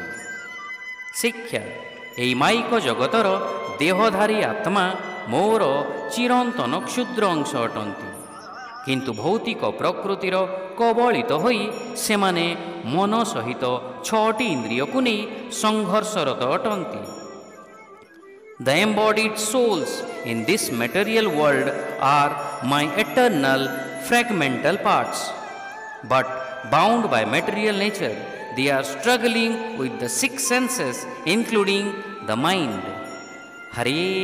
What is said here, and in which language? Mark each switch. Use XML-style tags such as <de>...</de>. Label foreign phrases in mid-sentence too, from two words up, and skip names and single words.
<or>ଶିକ୍ଷା, ଏହି ମାଇକ ଜଗତର ଦେହଧାରୀ ଆତ୍ମା ମୋର ଚିରନ୍ତନ କ୍ଷୁଦ୍ର ଅଂଶ ଅଟନ୍ତି, କିନ୍ତୁ ଭୌତିକ ପ୍ରକୃତିର କବଳିତ ହୋଇ ସେମାନେ ମନ ସହିତ 6ଟି ଇନ୍ଦ୍ରିୟକୁ ନେଇ ସଂଘର୍ଷରତ ଅଟନ୍ତି।</or> <en>The embodied souls in this material world are my eternal fragmental parts, but bound by material nature, they are struggling with the 6 senses, including the mind.</en>